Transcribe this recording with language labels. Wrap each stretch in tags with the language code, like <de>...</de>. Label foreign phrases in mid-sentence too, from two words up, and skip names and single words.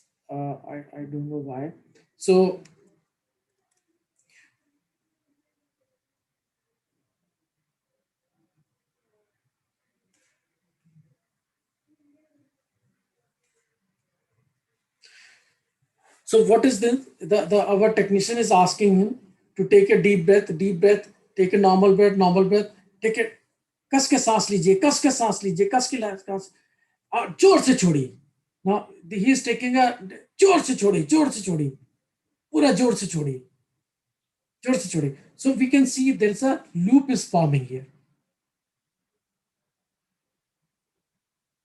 <en>I don't know why. So what is this? Our technician is asking him to take a deep breath, take a normal breath, take it,</en> <hi>कस के सांस लीजिए, कस के सांस लीजिए, कस के जोर से छोड़िए.</hi> <en>Now he is taking a</en> <hi>जोर से छोड़िए, पूरा जोर से छोड़िए. So we can see there's a loop is forming here.</hi>